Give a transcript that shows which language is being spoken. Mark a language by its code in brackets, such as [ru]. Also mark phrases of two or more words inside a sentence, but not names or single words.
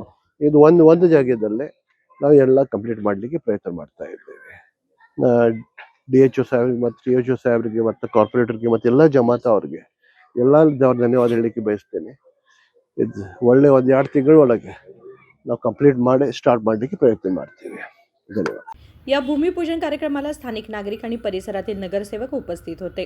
[kn] ಇದು ಒಂದು ಜಾಗದಲ್ಲೇ ನಾವು ಎಲ್ಲ ಕಂಪ್ಲೀಟ್ ಮಾಡಲಿಕ್ಕೆ ಪ್ರಯತ್ನ ಮಾಡ್ತಾ ಇದ್ದೇವೆ। DHO ಸಾಹೇಬ್ ಮತ್ತು THO ಸಾಹೇಬ್ರಿಗೆ ಮತ್ತು ಕಾರ್ಪೊರೇಟರ್ಗೆ ಮತ್ತು ಎಲ್ಲ ಜಮಾತ ಅವ್ರಿಗೆ ಎಲ್ಲ ಧನ್ಯವಾದ ಹೇಳಲಿಕ್ಕೆ ಬಯಸ್ತೇನೆ। ಇದು ಒಳ್ಳೆ ಒಂದು 2 ತಿಂಗಳೊಳಗೆ ನಾವು ಕಂಪ್ಲೀಟ್ ಮಾಡಿ ಸ್ಟಾर्ट ಮಾಡಲಿಕ್ಕೆ प्रयत्न ಮಾಡ್ತೀವಿ। धन्यवाद। [mr] या भूमिपूजन कार्यक्रमाला स्थानिक नागरिक आणि परिसरातील नगरसेवक उपस्थित होते।